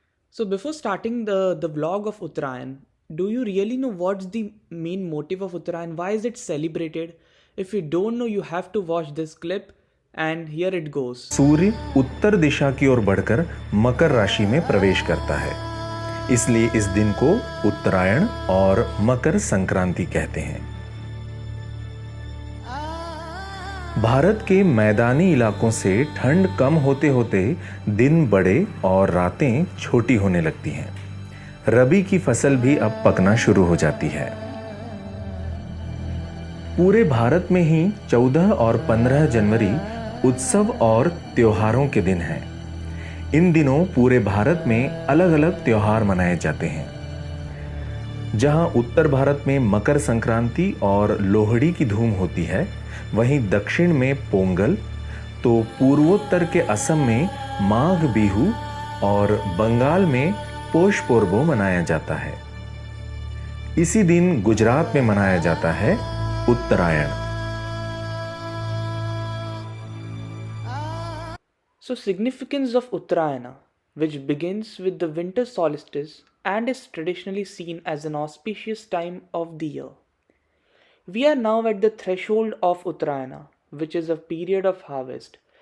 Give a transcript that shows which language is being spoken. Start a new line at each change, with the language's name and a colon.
English: So before starting the vlog of Uttarayan, do you really know what's the main motive of Uttarayan? Why is it celebrated? If you don't know, you have to watch this clip, and here it goes.
Hindi: सूर्य उत्तर दिशा की ओर बढ़कर मकर राशि में प्रवेश करता है, इसलिए इस दिन को उत्तरायण और मकर संक्रांति कहते हैं। भारत के मैदानी इलाकों से ठंड कम होते होते दिन बड़े और रातें छोटी होने लगती हैं। रबी की फसल भी अब पकना शुरू हो जाती है। पूरे भारत में ही 14 और 15 जनवरी उत्सव और त्योहारों के दिन हैं। इन दिनों पूरे भारत में अलग अलग त्योहार मनाए जाते हैं। जहां उत्तर भारत में मकर संक्रांति और लोहड़ी की धूम होती है, वहीं दक्षिण में पोंगल, तो पूर्वोत्तर के असम में माघ बिहू और बंगाल में पोष पोर्बो मनाया जाता है। इसी दिन गुजरात में मनाया जाता है उत्तरायण।
English: So significance of Uttarayana, which begins with the winter solstice and is traditionally seen as an auspicious time of the year. We are now at the threshold of Uttarayana, which is a period of harvest.